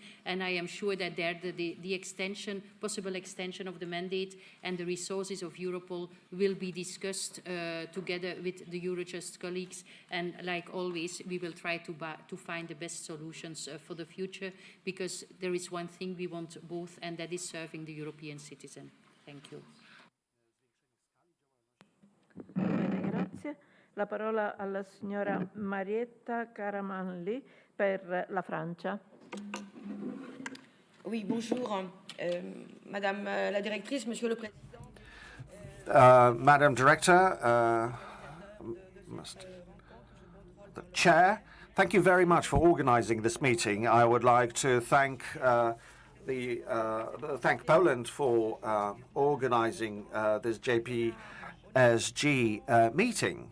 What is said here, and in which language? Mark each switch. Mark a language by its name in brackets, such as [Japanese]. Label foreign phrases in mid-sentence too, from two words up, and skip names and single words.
[English] And I am sure that there the extension, possible extension of the mandate and the resources of Europol will be discussed together with the Eurojust colleagues. And like always, we will try to find the best solutions for the future, because there is one thing we want both, and that is serving the European citizen. Thank you. [Italian] Bene, grazie. La parola alla signora Marietta Caramanli per la Francia. [French] Oui, bonjour. Madame la directrice, Monsieur le Président. [English] Madam Director, the Chair, thank you very much for organizing this meeting. I would like to thank thank Poland for organizing this JPSG meeting.